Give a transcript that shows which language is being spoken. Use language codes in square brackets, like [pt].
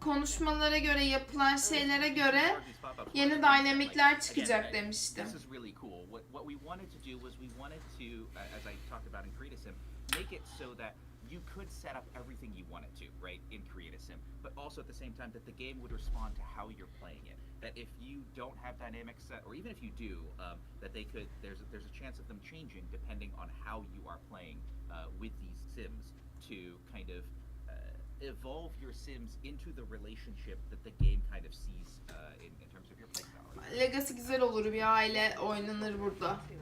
[tr] konuşmalara göre, yapılan şeylere göre yeni dinamikler çıkacak demiştim. [en] This is really cool. What we wanted to do was we wanted to, as I talked about in Create a Sim, make it so that you could set up everything you wanted to, right, in Create a Sim, but also at the same time that the game would respond to how you're playing it. That if you don't have dynamics set, or even if you do, that they could, there's a chance of them changing depending on how you are playing with these sims to kind of evolve your sims into the relationship that the game kind of sees in terms of your playstyle. [tr] Legacy güzel olur, bir aile oynanır burada.